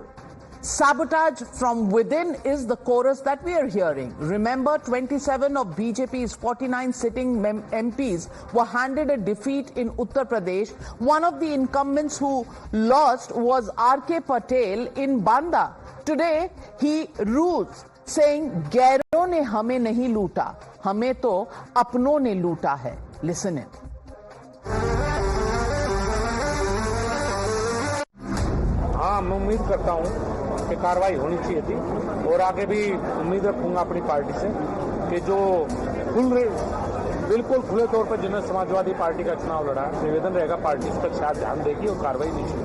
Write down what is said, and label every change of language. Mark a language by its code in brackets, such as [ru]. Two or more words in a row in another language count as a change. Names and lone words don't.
[en] Sabotage from within is the chorus that we are hearing. Remember, 27 of BJP's 49 sitting MPs were handed a defeat in Uttar Pradesh. One of the incumbents who lost was R.K. Patel in Banda. Today, he rules, saying, [hi] "ग़ैरों ने हमें नहीं लूटा, हमें तो अपनों ने लूटा है." [en] Listen in. [hi] हाँ, मैं उम्मीद करता हूँ कि कार्रवाई होनी चाहिए थी और आगे भी उम्मीद रखूंगा अपनी पार्टी से कि जो बिल्कुल खुले तौर पर जिन्होंने समाजवादी पार्टी का चुनाव लड़ा है, निवेदन रहेगा पार्टी इस पर शायद ध्यान देगी और कार्रवाई नहीं।